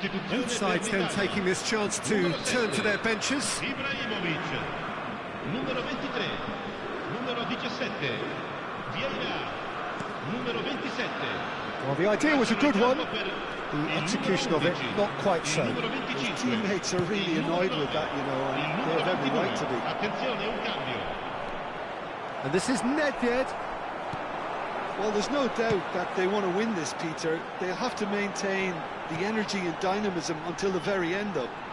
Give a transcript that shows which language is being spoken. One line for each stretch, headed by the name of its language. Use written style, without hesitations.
English: Both sides then taking this chance to turn to their benches.
Italian: Numero 23, numero 17, Vieira, numero 27.
English: Well, the idea was a good one. The execution of it, not quite so. His teammates are really annoyed with that, you know, and they have every right to be.
Italian: Attenzione, un cambio.
English: And this is Nedved. Well, there's no doubt that they want to win this, Peter. They'll have to maintain the energy and dynamism until the very end, though.